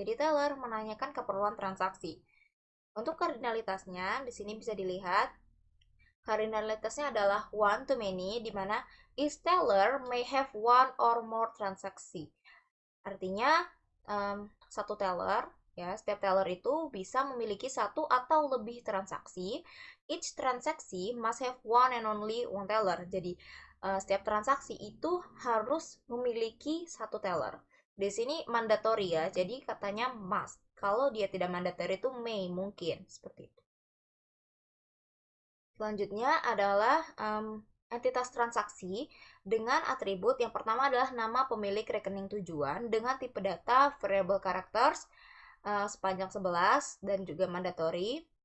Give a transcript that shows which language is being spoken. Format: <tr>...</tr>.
<id>Jadi teller menanyakan keperluan transaksi. Untuk kardinalitasnya di sini bisa dilihat. Kardinalitasnya adalah</id> <en>one to many,</en> <id>di mana</id> <en>each teller may have one or more transaksi.</en> <id>Artinya satu teller, ya, setiap teller itu bisa memiliki satu atau lebih transaksi.</id> <en>Each transaksi must have one and only one teller.</en> <id>Jadi setiap transaksi itu harus memiliki satu teller. Di sini mandatory ya, jadi katanya must. Kalau dia tidak mandatory itu may, mungkin seperti itu. Selanjutnya adalah entitas transaksi dengan atribut yang pertama adalah nama pemilik rekening tujuan dengan tipe data variable characters sepanjang 11 dan juga mandatory.</id>